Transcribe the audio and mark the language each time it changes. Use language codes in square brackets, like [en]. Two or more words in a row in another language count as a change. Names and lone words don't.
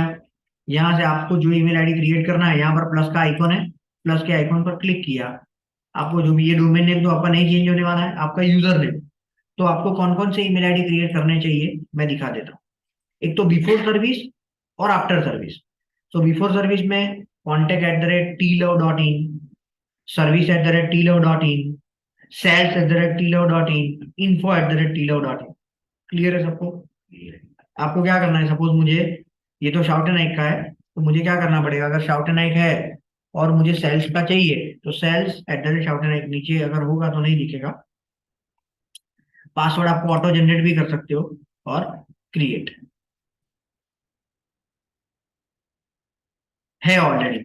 [hi] यहाँ से आपको जो [en] email id create [hi] करना है, यहाँ पर प्लस का आइकॉन है, प्लस के आइकॉन पर क्लिक किया। आपको जो भी, ये [en] domain name [hi] तो आपका नहीं चेंज होने वाला है, आपका [en] user name. [hi] तो आपको कौन कौन से [en] email id create [hi] करने चाहिए मैं दिखा देता हूँ। एक तो [en] before service [hi] और [en] after service. [hi] तो [en] before service [hi] में contact@tlove.in, service@tlove.in, sales@tlove.in, info@tlove.in। क्लियर है सबको? आपको क्या करना है, सपोज मुझे, ये तो शाउट एंड आइक का है, तो मुझे क्या करना पड़ेगा, अगर शाउट एंड आइक है और मुझे सेल्स का चाहिए तो sales@शाउट एंड आइक, नीचे अगर होगा तो नहीं दिखेगा। पासवर्ड आपको [en] auto generate [hi] भी कर सकते हो और क्रिएट है ऑलरेडी।